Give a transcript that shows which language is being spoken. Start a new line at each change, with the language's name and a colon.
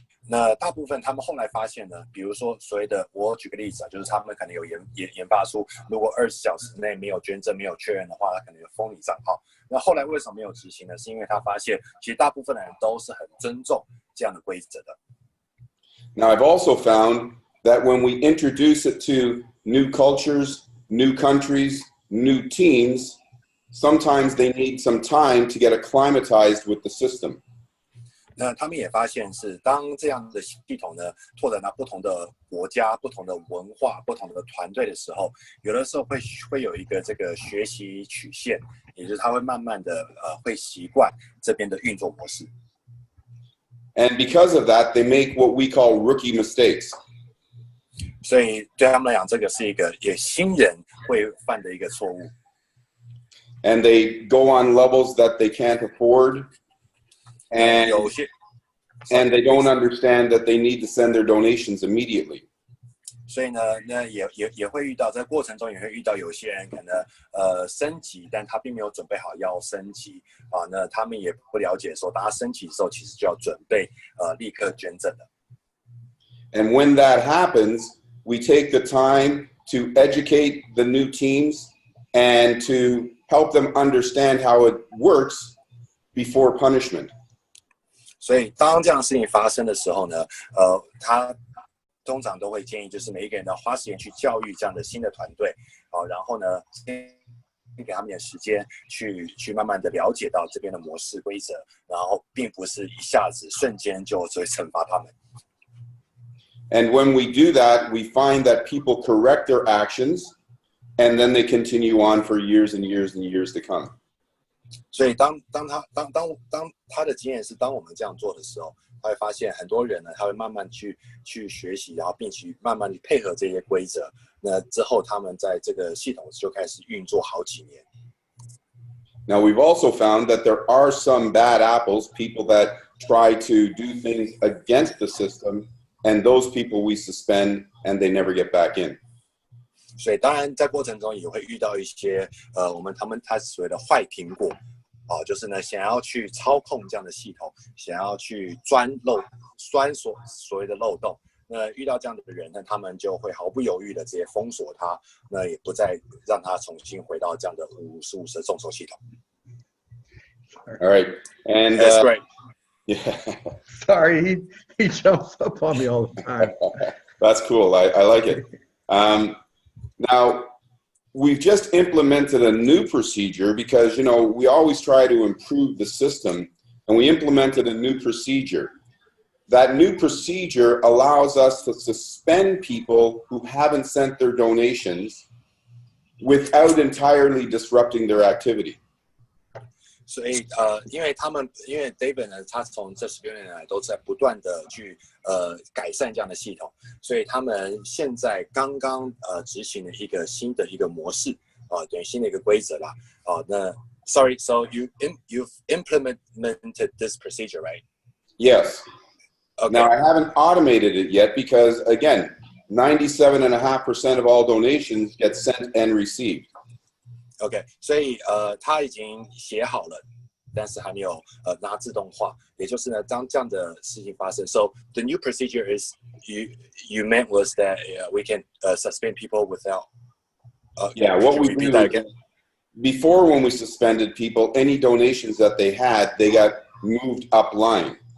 Chinese: 那大部分他们后来发现呢，比如说所谓的，我举个例子就是他们可能有研发出，如果20小时内没有捐赠、没有确认的话，他可能有封你账号。那后来为什么没有执行呢？是因为他发现，其实大部分的人都是很尊重这样的规则的。
English: Now, I've also found that when we introduce it to new cultures, new countries, new teams, sometimes they need some time to get acclimatized with the system.
Chinese: 那他们也发现是，当这样的系统呢拓展到不同的国家、不同的文化、不同的团队的时候，有的时候会有一个这个学习曲线，也就是他会慢慢的会习惯这边的运作模式。
English: And because of that, they make what we call rookie mistakes.
Chinese: 所以对他们来讲，这个是一个新人会犯的一个错误。
English: And they go on levels that they can't afford, and they don't understand that they need to send their donations immediately.
Chinese: 所以呢，那也会遇到，在过程中也会遇到有些人可能升级，但他并没有准备好要升级那他们也不了解说，当他升级的时候，其实就要准备立刻捐赠的。
English: And when that happens, we take the time to educate the new teams and to help them understand how it works before punishment.
Chinese: 所以当这样的事情发生的时候呢，他通常都会建议，就是每一个人要花时间去教育这样的新的团队，然后呢，先给他们点时间去慢慢的了解到这边的模式规则，然后并不是一下子瞬间就会惩罚他们。
English: And when we do that, we find that people correct their actions, and then they continue on for years and years and years to come.
Chinese: 所以当他的经验是，当我们这样做的时候，他会发现很多人呢，他会慢慢去学习，然后并且慢慢地配合这些规则。那之后，他们在这个系统就开始运作好几年。
English: Now we've also found that there are some bad apples, people that try to do things against the system, and those people we suspend and they never get back in.
Chinese: 所以当然在过程中也会遇到一些他所谓的坏苹果，就是呢想要去操控这样的系统，想要去钻所谓的漏洞。那遇到这样的人呢，他们就会毫不犹豫的直接封锁他，那也不再让他重新回到这样的55的众筹系统。
English: All right, and that's great. Yeah. Sorry, he jumps up on me all the time. That's cool. I like it. Now, we've just implemented a new procedure because, we always try to improve the system, and we implemented a new procedure. That new procedure allows us to suspend people who haven't sent their donations without entirely disrupting their activity.
Chinese: 所以因为David 呢，他从这16年来都在不断的去改善这样的系统，所以他们现在刚刚执行了一个新的一个模式等于新的一个规则啦。
English: 那 Sorry, so you've implemented this procedure, right? Yes. Okay. Now I haven't automated it yet because again, 97.5% of all donations get sent and received.
Chinese: OK， 所以他已经写好了，但是还没有让它自动化。也就是呢，当这样的事情发生
English: ，so the new procedure is you meant was that we can suspend people without. Yeah, what we do is, before when we suspended people, any donations that they had, they got moved up line.